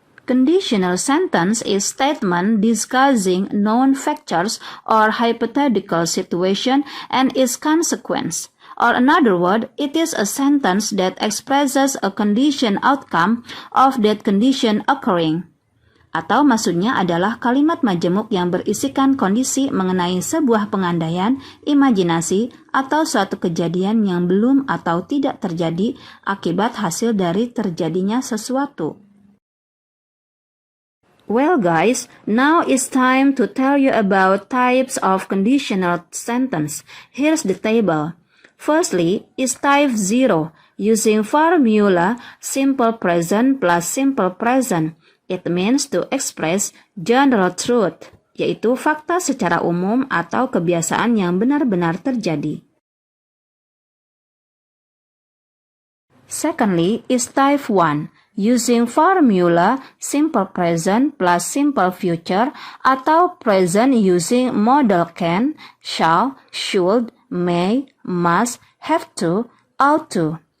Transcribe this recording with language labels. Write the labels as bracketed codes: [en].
[en] Conditional sentence is statement discussing known factors or hypothetical situation and its consequence. Or another word, it is a sentence that expresses a condition outcome of that condition occurring. [id] Atau maksudnya adalah kalimat majemuk yang berisikan kondisi mengenai sebuah pengandaian, imajinasi, atau suatu kejadian yang belum atau tidak terjadi akibat hasil dari terjadinya sesuatu. [en] Well guys, now it's time to tell you about types of conditional sentence. Here's the table. Firstly is type 0, using formula simple present plus simple present. It means to express general truth, [id] yaitu fakta secara umum atau kebiasaan yang benar-benar terjadi. [en] Secondly is type 1, using formula simple present plus simple future atau present using modal can, shall, should, may, must, have to, ought to.